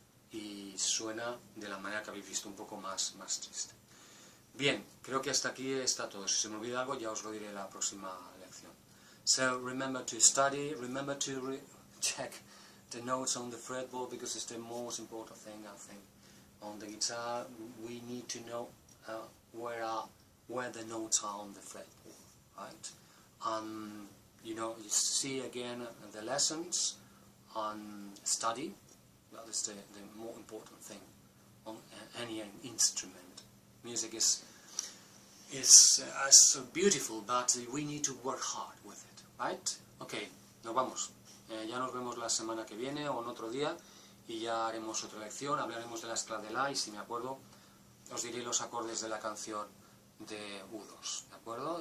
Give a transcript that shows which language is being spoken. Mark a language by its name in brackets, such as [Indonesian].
[Spanish] Y suena de la manera que habéis visto, un poco más triste. Bien, creo que hasta aquí está todo. Si se me olvida algo, ya os lo diré en la próxima lección. [English] So, remember to study, remember to check the notes on the fretboard, because it's the most important thing, I think. On the guitar, we need to know where the notes are on the fretboard, right? And, you see again the lessons and study. That is the more important thing on any instrument. Music is is so beautiful, but we need to work hard with it, right? [Spanish] Ok, nos vamos. Ya nos vemos la semana que viene o en otro día y ya haremos otra lección, hablaremos de la escala de la y si me acuerdo os diré los acordes de la canción de U2, ¿de acuerdo?